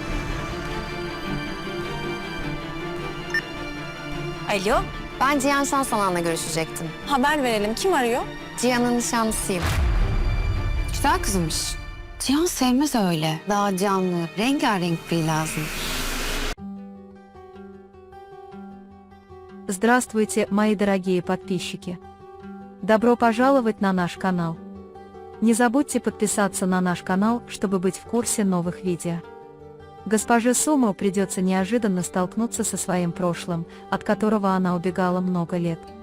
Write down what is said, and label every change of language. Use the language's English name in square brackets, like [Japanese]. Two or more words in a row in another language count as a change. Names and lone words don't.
[Turkish] Alo, Ben Cihan Şansalan'la görüşecektim. haber verelim. Kim arıyor? Cihan'ın nişanlısıyım. Güzel kızmış. Cihan sevmez öyle. Daha canlı, rengarenk biri lazım. [Russian] Здравствуйте, мои дорогие подписчики! Добро пожаловать на наш канал. Не забудьте подписаться на наш канал, чтобы быть в курсе новых видео. Госпоже Сумру придется неожиданно столкнуться со своим прошлым, от которого она убегала много лет.